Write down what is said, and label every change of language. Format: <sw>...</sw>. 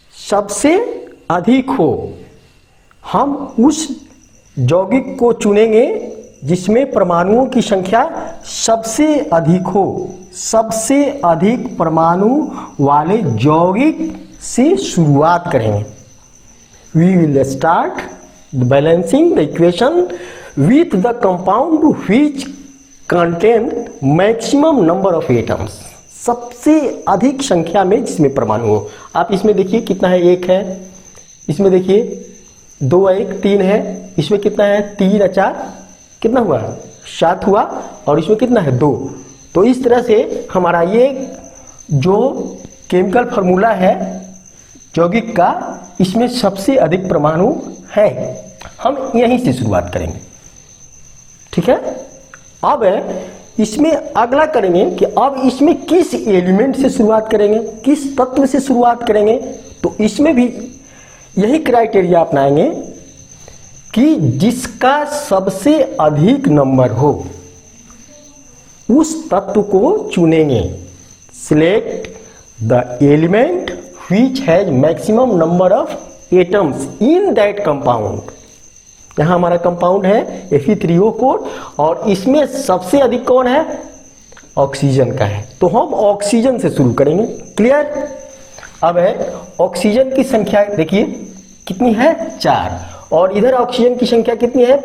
<hi>सबसे अधिक हो। हम उस यौगिक को चुनेंगे जिसमें परमाणुओं की संख्या सबसे अधिक हो। सबसे अधिक परमाणु वाले यौगिक से शुरुआत करेंगे।</hi> <en>We will start balancing the equation with the compound which contain maximum number of atoms।</en> <hi>सबसे अधिक संख्या में जिसमें परमाणु हो। आप इसमें देखिए कितना है? 1 है। इसमें देखिए 2 है, 1 3 है। इसमें कितना है? 3 और 4 कितना हुआ? 7 हुआ। और इसमें कितना है? 2। तो इस तरह से हमारा ये जो केमिकल फार्मूला है यौगिक का, इसमें सबसे अधिक परमाणु है। हम यहीं से शुरुआत करेंगे। ठीक है। अब इसमें अगला करेंगे कि अब इसमें किस एलिमेंट से शुरुआत करेंगे, किस तत्व से शुरुआत करेंगे। तो इसमें भी यही क्राइटेरिया अपनाएंगे कि जिसका सबसे अधिक नंबर हो उस तत्व को चुनेंगे।</hi> <en>Select the element which has maximum number of atoms in that compound।</en> <hi>यहाँ हमारा कंपाउंड है Fe3O4 और इसमें सबसे अधिक कौन है? ऑक्सीजन का है। तो हम ऑक्सीजन से शुरू करेंगे। क्लियर। अब ऑक्सीजन की संख्या देखिए कितनी है? 4। और इधर ऑक्सीजन की संख्या कितनी है?</hi>